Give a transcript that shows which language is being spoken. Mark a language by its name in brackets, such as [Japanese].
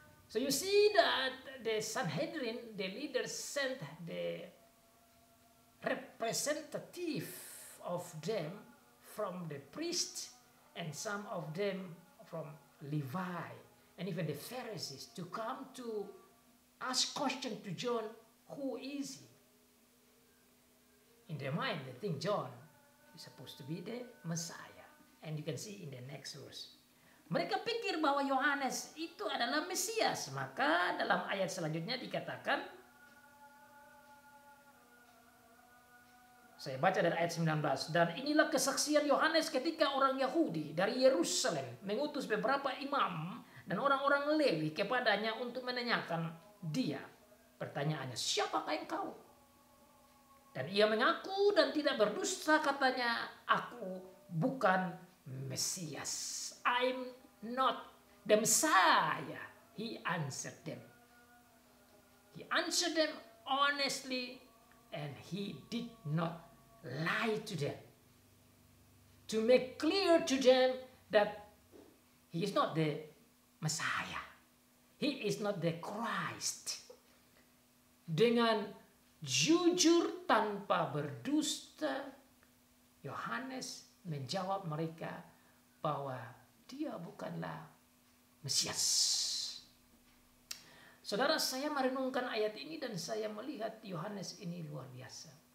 [English] So you see that the Sanhedrin, the leaders sent the representative of them from the priests and some of them from Levi and even the Pharisees to come to ask question to John, who is he? In their mind, they think John is supposed to be the Messiah. And you can see in the next verse. [Indonesian] Mereka pikir bahwa Yohanes itu adalah Mesias. Maka dalam ayat selanjutnya dikatakan, saya baca dari ayat 19. Dan inilah kesaksian Yohanes ketika orang Yahudi dari Yerusalem mengutus beberapa imam dan orang-orang Lewi kepadanya untuk menanyakan dia. Pertanyaannya, siapakah engkau? Dan ia mengaku dan tidak berdusta, katanya, aku bukan Mesias. [English] I'm not the Messiah. He answered them. He answered them honestly and he did not lie to them. To make clear to them that he is not the Messiah. He is not the Christ. [Indonesian] Dengan jujur tanpa berdusta, Yohanes menjawab mereka bahwa dia bukanlah Mesias. Saudara, saya merenungkan ayat ini dan saya melihat Yohanes ini luar biasa.